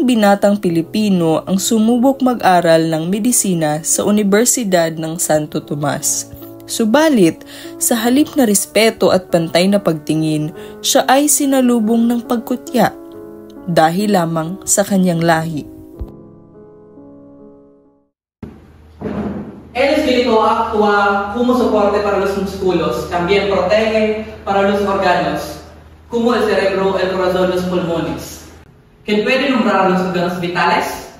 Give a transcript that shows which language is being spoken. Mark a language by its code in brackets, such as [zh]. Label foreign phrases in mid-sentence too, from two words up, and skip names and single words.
[tl] binatang Pilipino ang sumubok mag-aral ng medisina sa Universidad ng Santo Tomas. Subalit, sa halip na respeto at pantay na pagtingin, siya ay sinalubong ng pagkutya dahil lamang sa kanyang lahi. [es] El espíritu actúa como soporte para los músculos, también protege para los órganos, como el cerebro, el corazón, los pulmones. ¿Quién puede nombrar los órganos vitales?